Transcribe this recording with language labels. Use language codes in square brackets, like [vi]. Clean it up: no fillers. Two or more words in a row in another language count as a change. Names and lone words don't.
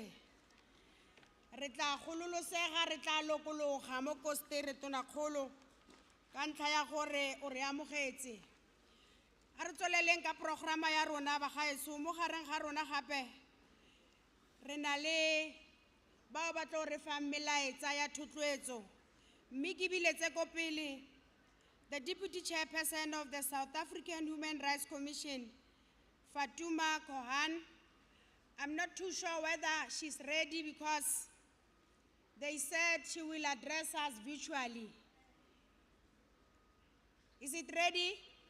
[tn] Re tla gololosega, re tla lokologa mo Koster, Tonakgolo, ka ntlha ya gore o re amogetse. A re tsweleleng ka programa ya rona bagaetsho mo gareng ga rona gape re na le bao ba tlo re fa melaetsa ya thotloetso, mme ke biletse ko pele [en] the Deputy Chairperson of the South African Human Rights Commission, [tn] Fatuma Kohan, [en] I'm not too sure whether she's ready because they said she will address us virtually. Is it ready?